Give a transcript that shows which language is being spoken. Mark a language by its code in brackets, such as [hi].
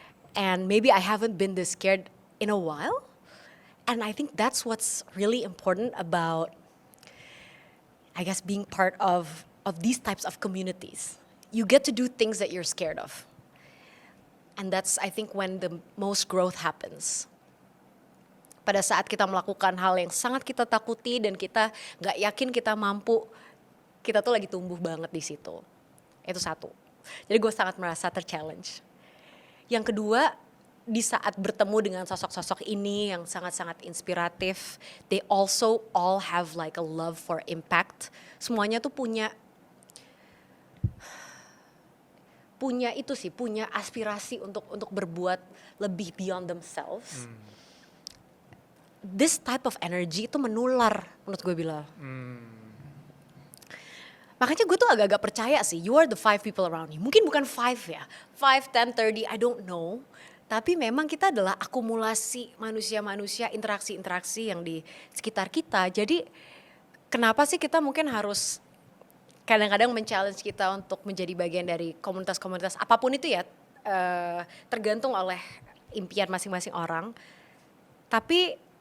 [en] And maybe I haven't been this scared in a while. And I think that's what's really important about, I guess, being part of these types of communities. You get to do things that you're scared of. And that's, I think, when the most growth happens. [id] Pada saat kita melakukan hal yang sangat kita takuti dan kita gak yakin kita mampu, kita tuh lagi tumbuh banget di situ. Itu satu. Jadi gue sangat merasa ter-challenge. Yang kedua, di saat bertemu dengan sosok-sosok ini yang sangat-sangat inspiratif, [en] they also all have like a love for impact. [id] Semuanya tuh punya itu sih, punya aspirasi untuk berbuat lebih [en] beyond themselves. This type of energy [id] itu menular menurut gue bilang. Makanya gue tuh agak-agak percaya sih, [en] you are the 5 people around you. [id] Mungkin bukan 5 ya, 5, 10, 30, [en] I don't know. [id] Tapi memang kita adalah akumulasi manusia-manusia, interaksi-interaksi yang di sekitar kita. Jadi kenapa sih kita mungkin harus kadang-kadang men-challenge kita untuk menjadi bagian dari komunitas-komunitas apapun itu ya, tergantung oleh impian masing-masing orang. Tapi